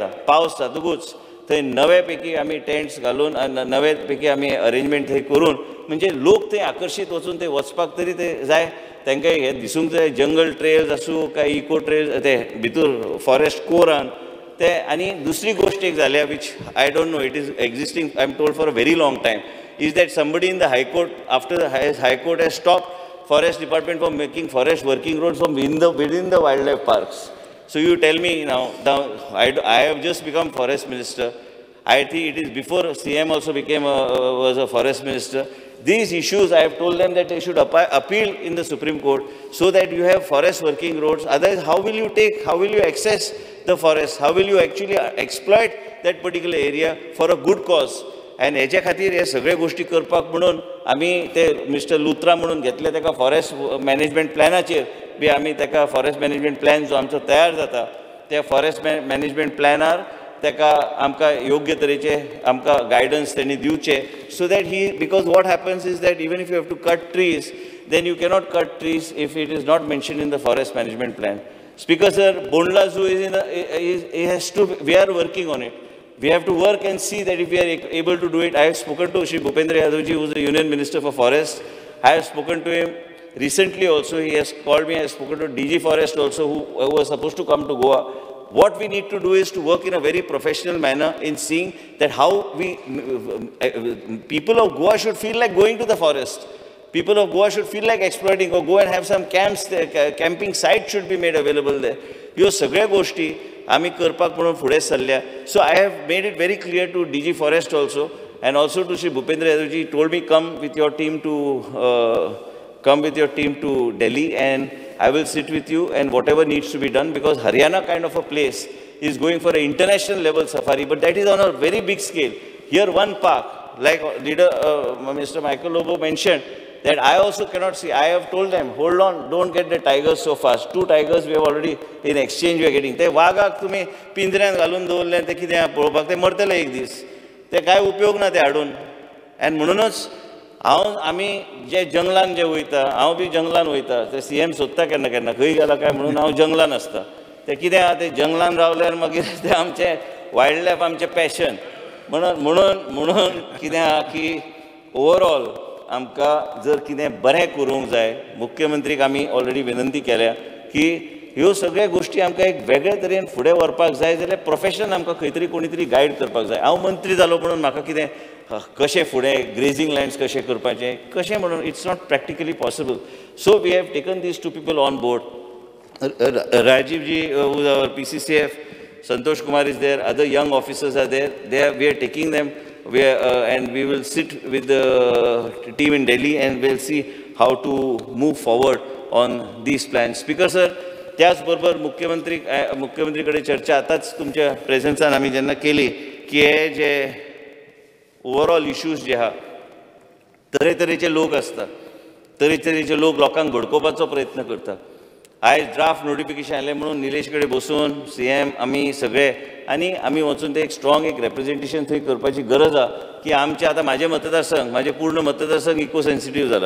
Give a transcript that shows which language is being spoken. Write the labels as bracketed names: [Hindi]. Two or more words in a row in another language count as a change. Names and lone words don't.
[Konkani] पावस जातकूच थंय नवे पैकी आमी टेंट्स घालून नवे पैकी आमी अरेंजमेंट थंय करून, म्हणजे लोक थंय आकर्शीत वचून ते वचपाक तरी ते जाय. तांकां हे दिसूंक जाय [English] jungle trails [Konkani] आसूं काय [English] eco trails [Konkani] ते भितर फॉरेस्ट कोरान ते. आनी दुसरी गोष्ट एक जाल्या [English] which I don't know, it is existing, I am told for a very long time, is that somebody in the High Court, after the High Court has stopped Forest Department from making forest working roads from within the wildlife parks. So you tell me now I have just become Forest Minister. I think it is before CM also was a Forest Minister. These issues, I have told them that they should appeal in the Supreme Court so that you have forest working roads. Otherwise, how will you access the forest? How will you actually exploit that particular area for a good cause? [Konkani] आनी हेच्या खातीर हे सगळे गोष्टी करपाक म्हणून आमी ते मिस्टर लुथरा म्हणून घेतले. ताका [English] forest management [Konkani] प्लॅनाचेर बी आमी ताका [English] forest management plan [Konkani] जो आमचो तयार जाता त्या [English] forest management [Konkani] प्लॅनार ताका आमकां योग्य तरेचे आमकां गायडन्स तेणी दिवचे. [English] so that because what happens is that even if you have to cut trees, then you cannot cut trees if it is not mentioned in the forest management plan. Speaker sir, Bondla Zoo we are working on it. We have to work and see that if we are able to do it. I have spoken to Shri Bhupendra Yadavji, who is the Union Minister for Forest. I have spoken to him recently also. He has called me. I have spoken to DG Forest also, who was supposed to come to Goa. What we need to do is to work in a very professional manner in seeing that how people of Goa should feel like going to the forest. People of Goa should feel like exploiting, or go and have some camps there. Camping sites should be made available there. [Konkani] ह्यो सगळ्या गोष्टी आमी करपाक म्हणून फुडें सरल्या. [English] So I have made it very clear to DG Forest also, and also to Shri Bhupendra Yadavji. He told me come with your team to Delhi, and I will sit with you and whatever needs to be done, because Haryana kind of a place is going for an international level safari, but that is on a very big scale. Here one park, like leader Mr. Michael Lobo mentioned, that I also cannot see. I have told them, hold on, don't get the tigers so fast. 2 tigers we have already in exchange we are getting. [Konkani] ते वाघाक तुम्ही पिंजऱ्यान घालून दवरले ते कितें पळोवपाक ते मरतले एक दीस. ते काय उपयोग ना ते हाडून. आनी म्हणूनच आमी जे जंगलान जे वयता, हांव बी जंगलान वयता, ते CM सोदता केन्ना केन्ना खंय गेला काय म्हणून हांव जंगलान आसता. ते कितें आहा ते जंगलान रावल्यार मागीर ते आमचे [English] wild life [Konkani] आमचे पॅशन. म्हणून कितें आहा की ओवरऑल आमकां जर कितें बरें करूंक जाय, मुख्यमंत्रीक आमी ऑलरेडी विनंती केल्या की ह्यो सगळ्यो गोश्टी आमकां एक वेगळे तरेन फुडें व्हरपाक जाय जाल्यार प्रोफेशन आमकां खंय तरी कोणी तरी गायड करपाक जाय. हांव मंत्री जालो म्हणून म्हाका कितें कशें फुडें [English] grazing lands [Konkani] कशें करपाचें कशें म्हणून [English] it's not practically possible. so we have taken these 2 people on board. Rajiv ji, who is our PCCF, Santosh Kumar is there, other young officers are there. We are taking them, and we will sit with the team in Delhi and we'll see how to move forward on these plans. Speaker sir, [Konkani] त्याचबरोबर मुख्यमंत्रीकडे चर्चा आताच तुमच्या प्रेझेन्सान आम्ही जेन्ना केली की हे जे [English] overall issues [Konkani] जे आहा, तरेतरेचे लोक असतात, तरेतरेचे लोक लोकांक घडकोवपाचो प्रयत्न करतात. आयज [English] draft notification [Konkani] आयलें म्हणून निलेश कडेन बसून CM आमी सगळे आनी आमी वचून ते एक स्ट्रॉंग एक रेप्रेझेंटेशन थंय करपाची गरज आहा की आमचे आतां म्हाजे मतदारसंघ, म्हाजे पूर्ण मतदारसंघ [English] eco sensitive [Konkani] जाला.